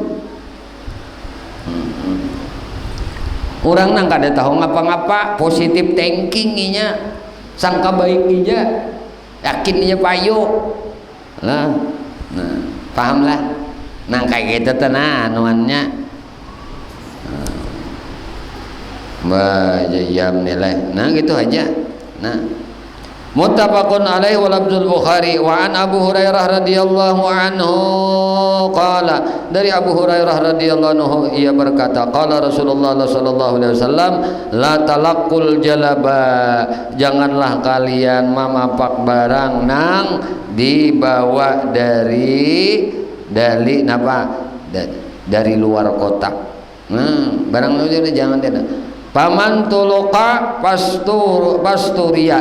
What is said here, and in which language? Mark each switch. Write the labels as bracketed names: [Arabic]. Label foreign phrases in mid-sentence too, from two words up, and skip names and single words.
[Banjar] Orang nang kada tahu ngapa-ngapa positif thinking nya sangka baik aja yakin aja payu lah. Nah, paham lah. Nah kayak gitu tenang anuannya jam nilai nah gitu aja. Nah [Arabic] متفق عليه ولفظ البخاري وعن أبي هريرة رضي الله عنه قال [Banjar] dari Abu Hurairah [Arabic] رضي الله عنه [Banjar] ia berkata [Arabic] قال رسول الله صلى الله عليه وسلم لا تلقوا الجلب [Banjar] janganlah kalian mamapak barang nang dibawa dari napa dari luar kota. Barang itu jangan tidak. Paman tuluka pasturia.